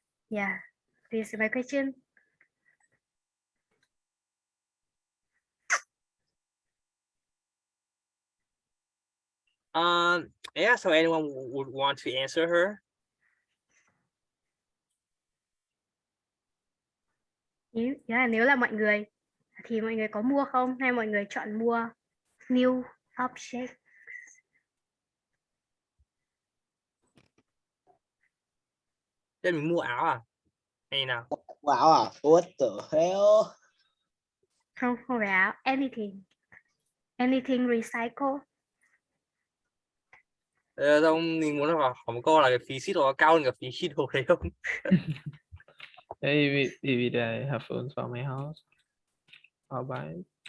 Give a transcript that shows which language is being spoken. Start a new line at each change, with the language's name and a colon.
English: Yeah, this is my question. Yeah, so anyone would want to answer her?
Vietnamese: Nếu là mọi người thì mọi người có mua không, hay mọi người chọn mua
English: new object?
Vietnamese: Thế mình mua áo à? Hay nào?
English: Wow à? What the hell?
Vietnamese: Không phải áo,
English: anything recycle.
Vietnamese: Xong mình muốn hỏi một câu là cái phí ship nó cao hơn cả phí ship đồ đấy không?
English: Hey, if I have phones for my house, I'll buy it.